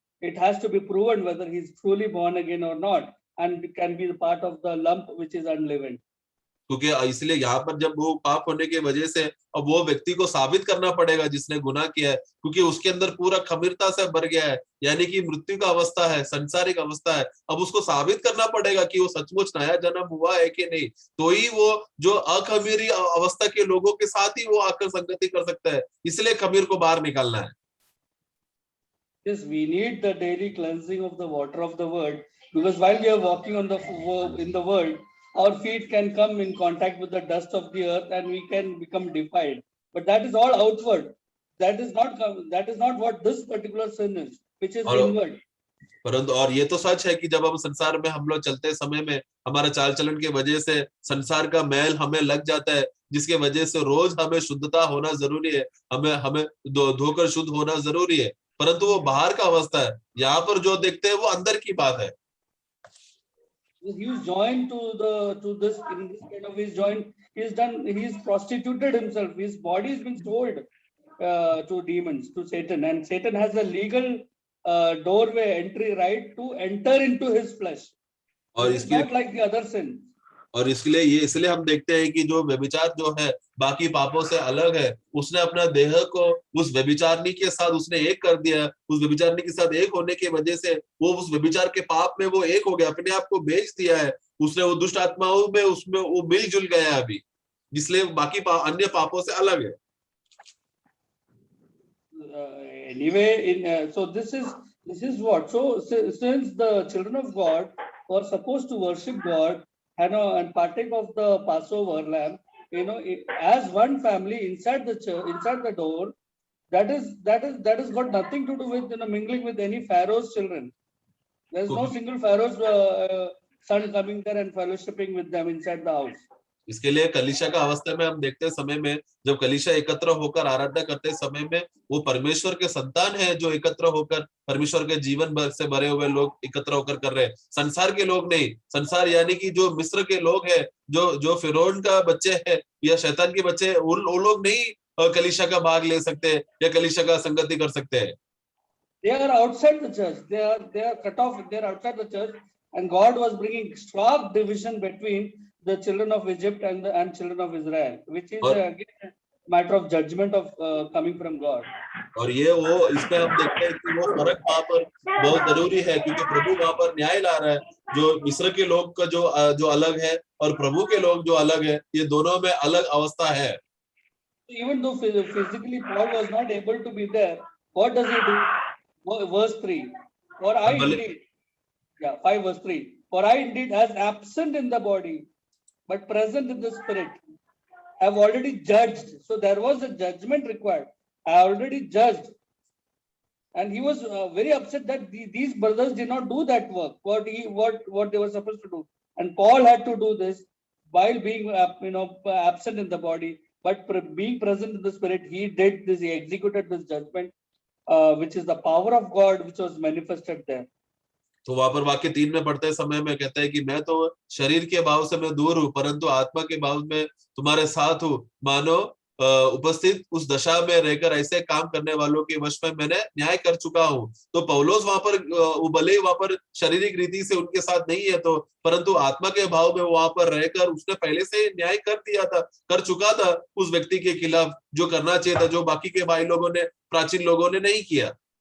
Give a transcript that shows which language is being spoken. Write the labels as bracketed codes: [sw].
[en] It has to be proven whether he is truly born again or not, and can be the part of the lump which is unleavened. [hi] क्योंकि इसलिए यहाँ पर जब वो पाप होने की वजह से अब वो व्यक्ति को साबित करना पड़ेगा जिसने गुनाह किया है, क्योंकि उसके अंदर पूरा खमीरता से भर गया है, यानी कि मृत्यु का अवस्था है, संसारिक अवस्था है। अब उसको साबित करना पड़ेगा कि वो सचमुच नया जन्म हुआ है कि नहीं, तो ही वो जो अखमीरी अवस्था के लोगों के साथ ही वो आकर संगति कर सकता है। इसलिए खमीर को बाहर निकालना है। [en] Yes, we need the daily cleansing of the water of the word, because while we are walking on in the world, our feet can come in contact with the dust of the earth and we can become defiled. But that is all outward. That is not what this particular sin is, which is inward. [hi] परंतु और ये तो सच है कि जब हम संसार में हम लोग चलते समय में हमारा चाल चलन के वजह से संसार का मैल हमें लग जाता है, जिसके वजह से रोज हमें शुद्धता होना जरूरी है, हमें धोकर शुद्ध होना जरूरी है। परंतु वो बाहर का अवस्था है, यहाँ पर जो देखते हैं वो अंदर की बात है। [en] He is joined to this in this kind of his joint. He's prostituted himself. His body has been sold to demons, to Satan, and Satan has a legal doorway entry right to enter into his flesh. [hi] और [en] it's not like the other sin. [hi] और इसलिए हम देखते हैं कि जो व्यभिचार जो है बाकी पापों से अलग है, उसने अपना देह को उस व्यभिचारनी के साथ उसने एक कर दिया। उस व्यभिचारनी के साथ एक होने की वजह से वो उस व्यभिचार के पाप में वो एक हो गया, अपने आप को बेच दिया है उसने, वो दुष्ट आत्माओं में उसमें वो मिलजुल गया है अभी, इसलिए बाकी अन्य पापों से अलग है। [en] Anyway, so this is what, so since the children of God were supposed to worship God and partake of the Passover lamb, as one family inside the church, inside the door, that is got nothing to do with mingling with any Pharaoh's children. There is no single Pharaoh's son coming there and fellowshipping with them inside the house. [hi] इसके लिए कलीसिया का अवस्था में हम देखते समय में जब कलीसिया एकत्र होकर आराधना करते समय में वो परमेश्वर के संतान है जो एकत्र होकर परमेश्वर के जीवन भर से भरे हुए लोग एकत्र होकर कर रहे हैं, संसार के लोग नहीं। संसार यानी कि जो मिस्र के लोग हैं, जो फिरौन का बच्चे हैं या शैतान के बच्चे, वो लोग नहीं कलीसिया का भाग ले सकते या कलीसिया का संगति कर सकते हैं। [en] They are outside the church. They are cut off. They are outside the church, and God was bringing stark division between the children of Egypt and children of Israel, which is again a matter of judgment of coming from God. [hi] और ये वो इसमें हम देखते हैं कि वो फर्क वहां पर बहुत जरूरी है, क्योंकि प्रभु वहां पर न्याय ला रहा है। जो मिस्र के लोग का जो अलग है और प्रभु के लोग जो अलग है, ये दोनों में अलग अवस्था है। [en] Even though physically Paul was not able to be there, what does he do? Verse 3. For I indeed, 5 verse 3. For I indeed, as absent in the body, but present in the spirit, have already judged. So there was a judgment required. I already judged. And he was very upset that these brothers did not do that work, what they were supposed to do. And Paul had to do this while being absent in the body, but being present in the spirit. He did this, he executed this judgment, which is the power of God which was manifested there. [hi] तो वहां पर वाक्य 3 में पढ़ते समय में कहता है कि मैं तो शरीर के भाव से मैं दूर हूं, परंतु आत्मा के भाव में तुम्हारे साथ हूं। मानो उपस्थित उस दशा में रहकर ऐसे काम करने वालों के वश में मैंने न्याय कर चुका हूं। तो पौलुस वहां पर वो भले ही वहां पर शारीरिक रीति से उनके साथ नहीं है, तो परंतु आत्मा के भाव में वहां पर रहकर उसने पहले से न्याय कर दिया था, कर चुका था उस व्यक्ति के खिलाफ, जो करना चाहिए था, जो बाकी के भाई लोगों ने, प्राचीन लोगों ने नहीं किया।